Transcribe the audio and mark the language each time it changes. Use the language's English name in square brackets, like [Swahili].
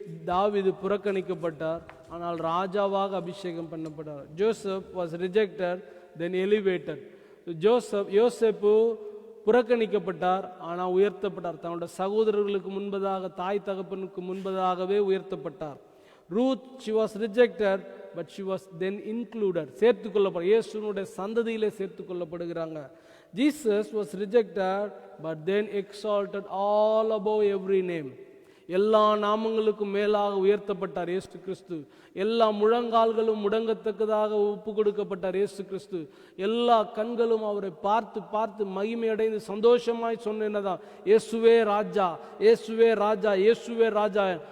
[Tamil] தாவீது புறக்கணிக்கப்பட்டார், ஆனால் ராஜாவாக அபிஷேகம் பண்ணப்பட்டார். [English] Joseph was rejected then elevated. [Tamil] யோசேப்பு புறக்கணிக்கப்பட்டார், ஆனால் உயர்த்தப்பட்டார். தன்னுடைய சகோதரர்களுக்கு முன்பதாக, தாய் தகப்பனுக்கு முன்பதாகவே உயர்த்தப்பட்டார். [English] Ruth she was rejected but she was then included. [Tamil] சேர்த்து கொள்ளப்பட இயேசுனுடைய சந்ததியிலே சேர்த்து கொள்ளப்படுகிறாங்க. [English] Jesus was rejected but then exalted all above every name. [Tamil] எல்லா நாமங்களுக்கும் மேலாக உயர்த்தப்பட்டார் இயேசு கிறிஸ்து. எல்லா முழங்கால்களும் முடங்கத்தக்கதாக ஒப்பு கொடுக்கப்பட்டார் இயேசு கிறிஸ்து. எல்லா கண்களும் அவரை பார்த்து பார்த்து மகிமை அடைந்து சந்தோஷமாய் சொன்னதான், இயேசுவே ராஜா, இயேசுவே ராஜா, இயேசுவே ராஜா.